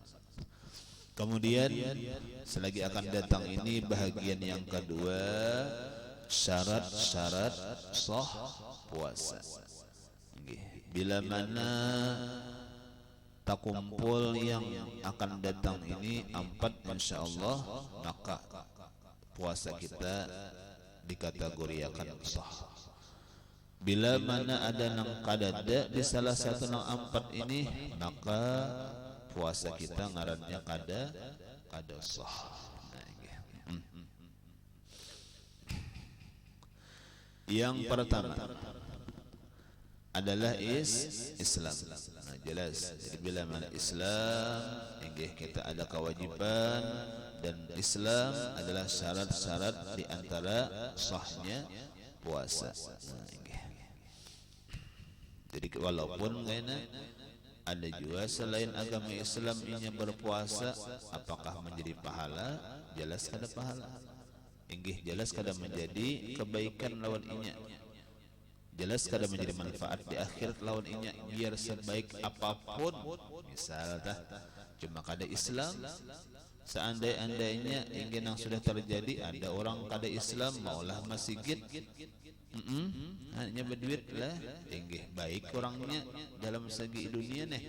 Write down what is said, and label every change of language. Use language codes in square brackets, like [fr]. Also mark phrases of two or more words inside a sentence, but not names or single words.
[id] Kemudian selagi akan datang ini bahagian yang kedua, syarat-syarat sah puasa. Bila mana takumpul yang akan datang ini 4 insyaallah, maka puasa kita dikategorikan sah. [bjn] Bila mana ada nang kadada di salah satu nang 4 ini, maka puasa kita ngarannya kada sah. [id] Yang pertama adalah Islam. Nah, jelas. Jadi bila mana Islam, kita ada kewajiban, dan Islam adalah syarat-syarat di antara sahnya puasa. Nah, jadi walaupun ada juga selain agama Islam ini berpuasa, apakah menjadi pahala? Jelas kada pahala. Jelas kada menjadi kebaikan [bjn] lawan inya. [id] Jelas kada menjadi manfaat di akhirat [bjn] lawan inya, [id] biar sebaik apapun. Misal cuma kada Islam, seandai-andainya ingin yang sudah terjadi, ada orang kada Islam maulah masjid, hanya berduit lah, baik orangnya dalam segi dunia nih.